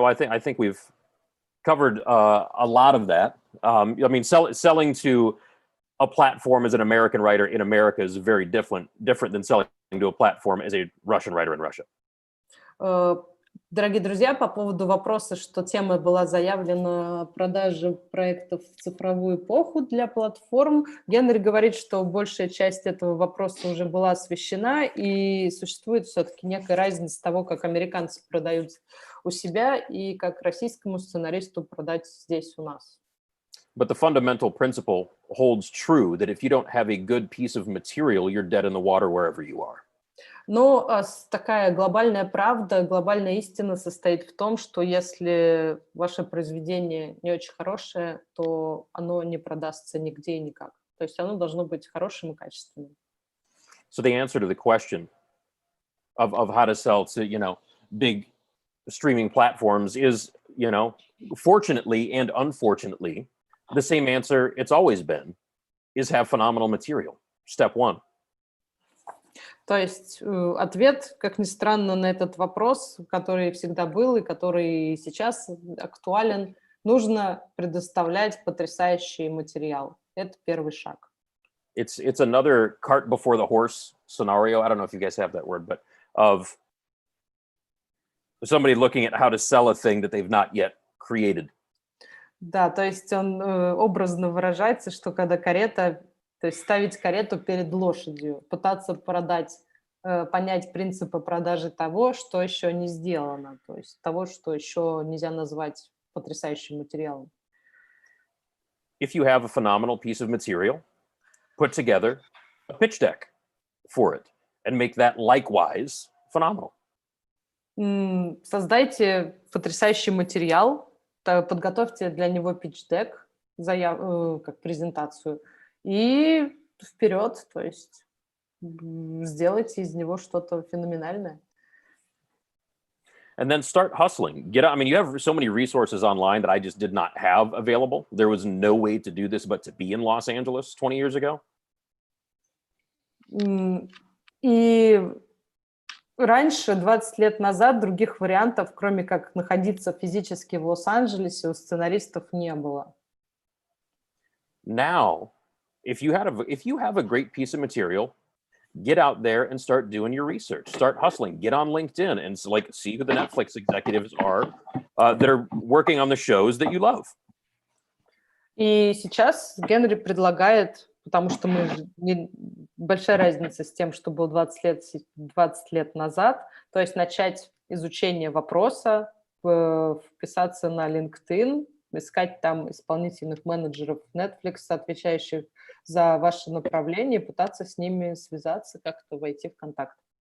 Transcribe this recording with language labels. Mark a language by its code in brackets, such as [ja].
[en] Well, I think we've covered a lot of that. I mean, selling to a platform as an American writer in America is very different than selling to a platform as a Russian writer in Russia. [ru] Дорогие друзья, по поводу вопроса, что тема была заявлена продажи проектов в цифровую эпоху для платформ, Генри говорит, что большая часть этого вопроса уже была освещена, и существует все-таки некая разница того, как американцы продают у себя и как российскому сценаристу продать здесь у нас. [en] But the fundamental principle holds true that if you don't have a good piece of material, you're dead in the water wherever you are. [ru] Но такая глобальная правда, глобальная истина состоит в том, что если ваше произведение не очень хорошее, то оно не продастся нигде и никак. То есть оно должно быть хорошим и качественным. [en] So the answer to the question of how to sell to, big streaming platforms is, fortunately and unfortunately, the same answer it's always been, is have phenomenal material. Step one. [ru] То есть ответ, как ни странно, на этот вопрос, который всегда был и который сейчас актуален, нужно предоставлять потрясающий материал. Это первый шаг. [en] It's another cart before the horse scenario. I don't know if you guys have that word, but of somebody looking at how to sell a thing that they've not yet created. [ru] Да, то есть он образно выражается, что когда карета, то есть ставить карету перед лошадью, пытаться продать, понять принципы продажи того, что еще не сделано, то есть того, что еще нельзя назвать потрясающим материалом. [en] If you have a phenomenal piece of material, put together a pitch deck for it and make that likewise phenomenal. [ru] Создайте потрясающий материал, подготовьте для него питч-дек, как презентацию, и вперед, то есть сделайте из него что-то феноменальное. [en] And then start hustling. You have so many resources online that I just did not have available. There was no way to do this but to be in Los Angeles 20 years ago. [ru] И раньше, 20 лет назад, других вариантов, кроме как находиться физически в Лос-Анджелесе, у сценаристов не было. [en] Now, if you have a great piece of material, get out there and start doing your research. Start hustling. Get on LinkedIn and see who the Netflix executives are that are working on the shows that you love. [ru] И сейчас Генри предлагает, потому что большая разница с тем, что было 20 лет назад, то есть начать изучение вопроса, вписаться на LinkedIn, искать там исполнительных менеджеров Netflix, отвечающих за ваше направление, пытаться с ними связаться, как-то войти в контакт.